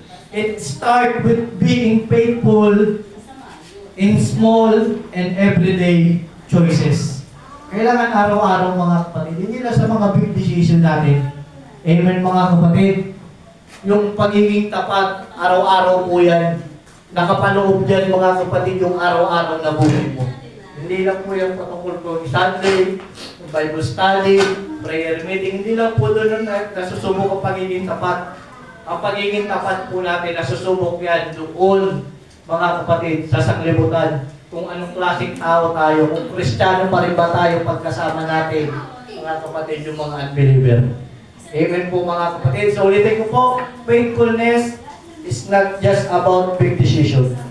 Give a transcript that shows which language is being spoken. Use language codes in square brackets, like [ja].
[en] It starts with being faithful in small and everyday choices. [tl] Kailangan araw-araw mga kapatid, hindi lang sa mga big decision natin. Amen mga kapatid. Yung pagiging tapat, araw-araw po yan. Nakapaloob dyan mga kapatid yung araw-araw na buhay mo. Hindi lang po yung patungkol ko Sunday, Bible study, prayer meeting. Hindi lang po doon nasusubok ang pagiging tapat. Ang pagiging tapat po natin, nasusubok yan doon, mga kapatid, sa sanglibutan. Kung anong klaseng tao tayo, kung Kristiyano pa rin ba tayo pagkasama natin, mga kapatid, yung mga unbeliever. Amen po mga kapatid. So ulitin ko po, [en] faithfulness is not just about big decision.